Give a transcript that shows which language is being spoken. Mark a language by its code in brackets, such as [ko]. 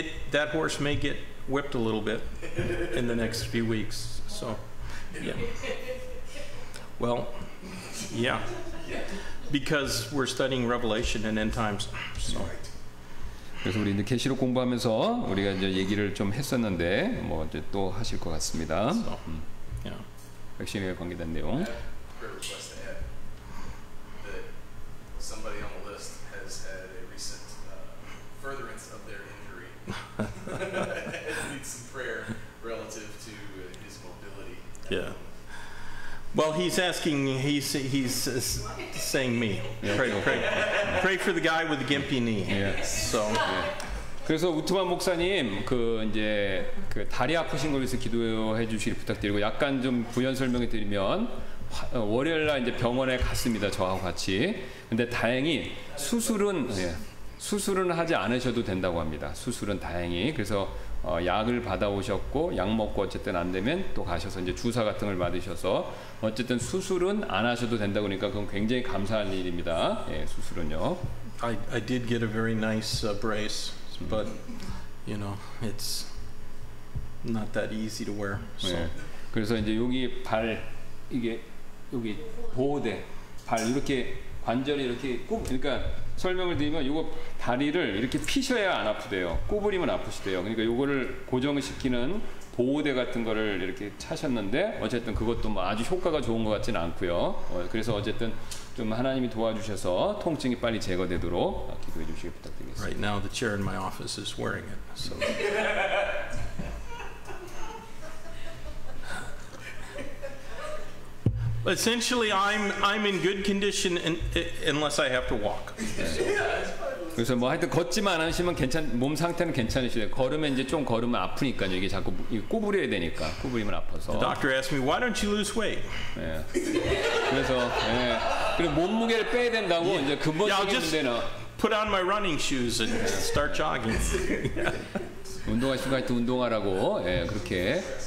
[en] that horse may get whipped a little bit in the next few weeks. So yeah. Well, yeah. Because we're studying Revelation and end times. So. [ko] 그래서 우리 이제 계시록 공부하면서 우리가 이제 얘기를 좀 했었는데 뭐 이제 또 하실 것 같습니다. [en] So, yeah. [ko] 백신에 관계된 내용. [en] Prayer request to add that somebody on the list has had a recent furtherance of their injury. Needs some prayer relative to his mobility. Yeah. Well, he's asking. He's saying me. Pray for the guy with the gimpy knee. Yeah. So. [ko] 그래서 우트만 목사님 그 이제 그 다리 아프신 걸 위해서 기도해 주시길 부탁드리고 약간 좀 부연 설명해 드리면 월요일 날 이제 병원에 갔습니다. 저하고 같이. 근데 다행히 수술은 하지 않으셔도 된다고 합니다. 수술은 다행히. 그래서 약을 받아오셨고 약 먹고 어쨌든 안 되면 또 가셔서 이제 주사 같은 걸 받으셔서 어쨌든 수술은 안 하셔도 된다고 그러니까 그건 굉장히 감사한 일입니다. 예, 수술은요. [en] I did get a very nice brace, but it's not that easy to wear. So. [ko] 예, 그래서 이제 여기 발 이게 여기 보호대 발 이렇게 관절이 이렇게 그러니까 설명을 드리면 요거 다리를 이렇게 피셔야 안 아프대요. 구부리면 아프시대요. 그러니까 요거를 고정시키는 보호대 같은 거를 이렇게 차셨는데 어쨌든 그것도 뭐 아주 효과가 좋은 것 같지는 않고요. 그래서 어쨌든 좀 하나님이 도와주셔서 통증이 빨리 제거되도록 기도해 주시기 부탁드리겠습니다. [en] Right now, the chair in my office is wearing it. So. Essentially, I'm in good condition unless I have to walk. [ko] 그래서 뭐 하여튼 걷지만 않으시면 몸 상태는 괜찮으시대요. 걸으면 이제 좀 걸으면 아프니까요. 이게 자꾸 구부려야 되니까 구부리면 아파서. [en] The doctor asked me, why don't you lose weight? [ko] 예. 그래서 그리고 몸무게를 빼야 된다고 이제 근본적인 문제는 [en] put on my running shoes and start jogging. [ko] 운동할 시간 때 운동하라고 그렇게.